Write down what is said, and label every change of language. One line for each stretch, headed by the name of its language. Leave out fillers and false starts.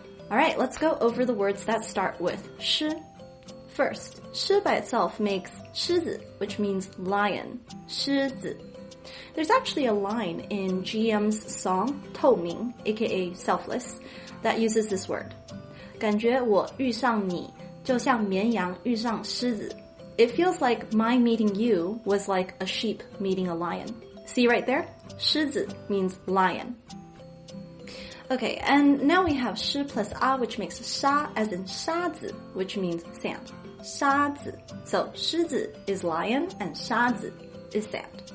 English: Alright, let's go over the words that start with shi. First, shi by itself makes 狮子, which means lion.
Chinese: 狮子.
English: There's actually a line in GM's song 透明, aka Selfless, that uses this word.
Chinese: 感觉我遇上你就像绵羊遇上狮子.
English: It feels like my meeting you was like a sheep meeting a lion. See right there? 狮子 means lion. Okay, and now we have shi plus a, which makes sha as in 沙子, which means sand.
Chinese: 沙子.
English: So 狮子 is lion and 沙子 is sand.